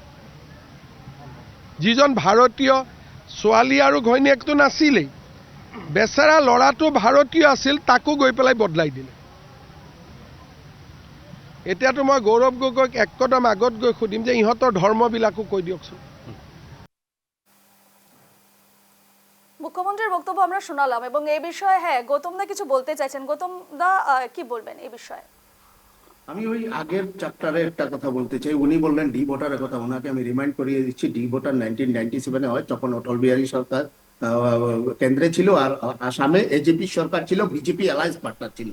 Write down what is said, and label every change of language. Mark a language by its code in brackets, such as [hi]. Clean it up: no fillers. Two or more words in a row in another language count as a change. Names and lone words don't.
[as] যিজন ভাৰতীয় ছোৱালী আৰু ঘৈণীয়েকটো নাছিলেই, বেচেৰা ল'ৰাটো ভাৰতীয় আছিল, তাকো গৈ পেলাই বদলাই দিলে। এতিয়াতো মই গৌৰৱ গগৈক এক কদম আগত গৈ সুধিম যে ইহঁতৰ ধৰ্মবিলাকো কৈ দিয়কচোন। [bn] মুখ্যমন্ত্রীর বক্তব্য আমরা শোনালাম এবং এই বিষয়ে হ্যাঁ গৌতম দা কিছু বলতে চাইছেন। গৌতম দা কি বলবেন এই বিষয়ে? আমি ওই আগের চ্যাপ্টারে একটা কথা বলতে চাই। উনি বললেন ডি ভোটারের কথা, ওনাকে আমি রিমাইন্ড করিয়ে দিচ্ছি। [en] D voter [bn] 1997 হয়, তখন অটল বিহারী সরকার কেন্দ্রে ছিল আর আসামে এজেপি সরকার ছিল, বিজেপি [en] alliance partner [bn] ছিল।